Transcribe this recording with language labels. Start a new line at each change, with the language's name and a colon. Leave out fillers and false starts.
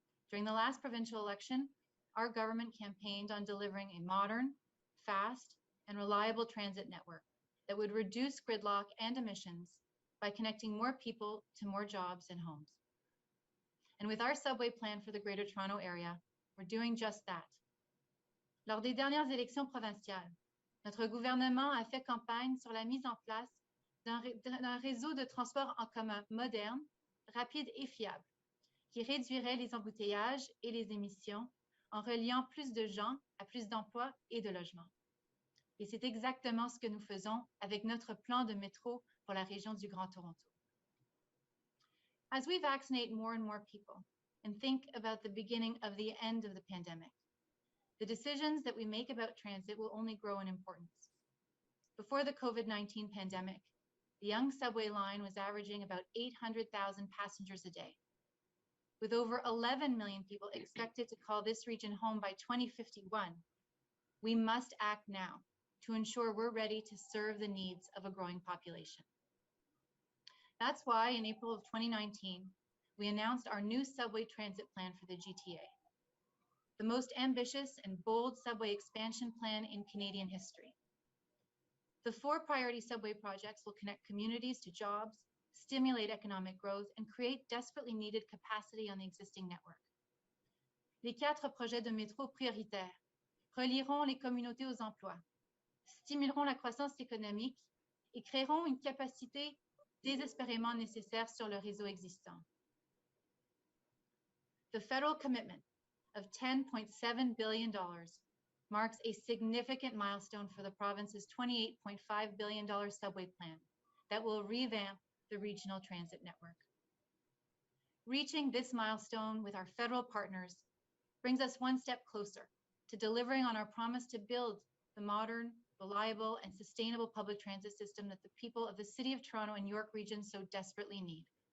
English: During the last provincial election, our government campaigned on delivering a modern, fast, and reliable transit network that would reduce gridlock and emissions by connecting more people to more jobs and homes. And with our subway plan for the Greater Toronto Area, we're doing just that.
French: Lors des dernières élections provinciales, notre gouvernement a fait campagne sur la mise en place d'un réseau de transport en commun moderne, rapide et fiable, qui réduirait les embouteillages et les émissions en reliant plus de gens à plus d'emplois et de logements. Et c'est exactement ce que nous faisons avec notre plan de métro pour la région du Grand Toronto.
English: As we vaccinate more and more people and think about the beginning of the end of the pandemic, the decisions that we make about transit will only grow in importance. Before the COVID-19 pandemic, the Yonge subway line was averaging about 800,000 passengers a day. With over 11 million people expected to call this region home by 2051, we must act now to ensure we're ready to serve the needs of a growing population. That's why in April of 2019, we announced our new subway transit plan for the GTA, the most ambitious and bold subway expansion plan in Canadian history. The 4 priority subway projects will connect communities to jobs, stimulate economic growth, and create desperately needed capacity on the existing network.
French: Les 4 projets de métro prioritaires relieront les communautés aux emplois, stimuleront la croissance économique et créeront une capacité désespérément nécessaire sur le réseau existant.
English: The federal commitment of $10.7 billion marks a significant milestone for the province's $28.5 billion subway plan that will revamp the regional transit network. reaching this milestone with our federal partners brings us one step closer to delivering on our promise to build the modern, reliable, and sustainable public transit system that the people of the City of Toronto and York Region so desperately need.